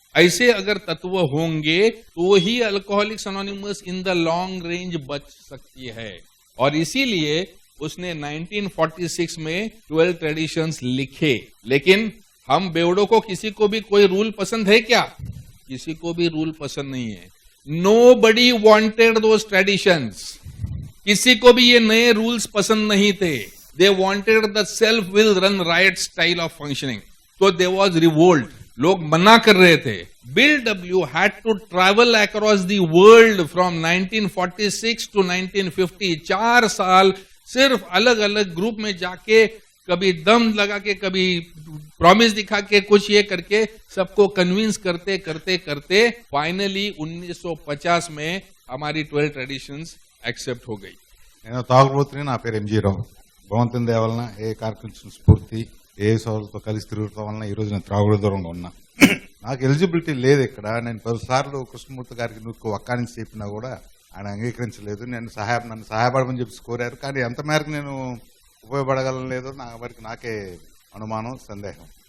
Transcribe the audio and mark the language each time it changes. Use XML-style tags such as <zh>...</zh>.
<hi>ऐसे अगर तत्व होंगे तो ही alcoholics anonymous</hi> <en>in the long range</en> <hi>बच सकती है. और इसीलिए उसने 1946 में 12 ट्रेडिशंस लिखे. लेकिन हम बेवड़ों को किसी को भी कोई रूल पसंद है क्या? किसी को भी रूल पसंद नहीं है.</hi> <en>Nobody wanted those traditions.</en> <hi>किसी को भी ये नए रूल्स पसंद नहीं थे.</hi> <en>They wanted the self-will run riot style of functioning. So there was revolt.</en> <hi>लोग मना कर रहे थे.</hi> <en>Bill W. had to travel across the world from 1946 to 1950.</en> <hi>4 साल सिर्फ अलग अलग ग्रुप में जाके, कभी दम लगा के, कभी प्रॉमिस दिखा के, कुछ ये करके सबको कन्विंस करते करते करते फाइनली 1950 में हमारी 12 ट्रेडिशंस యాక్సెప్ట్ हो गई.</hi> <te>నేను తాగుబోతుని, నా పేరు ఎంజీ రావు. భగవంతుని దయ వలన ఏ కార్యక్రమం స్ఫూర్తి ఏ సోదరులతో కలిసి తిరుగుతాం వలన ఈ రోజు నేను త్రాగుడు దూరంగా ఉన్నా. నాకు ఎలిజిబిలిటీ లేదు ఇక్కడ. నేను 10 సార్లు కృష్ణమూర్తి గారికి నువ్వు ఒక్క నుంచి చెప్పినా కూడా ఆయన అంగీకరించలేదు. నన్ను సహాయపడమని చెప్పి కోరారు. కానీ ఎంత మేరకు నేను ఉపయోగపడగలను లేదో నా వరకు నాకే అనుమానం, సందేహం.</te>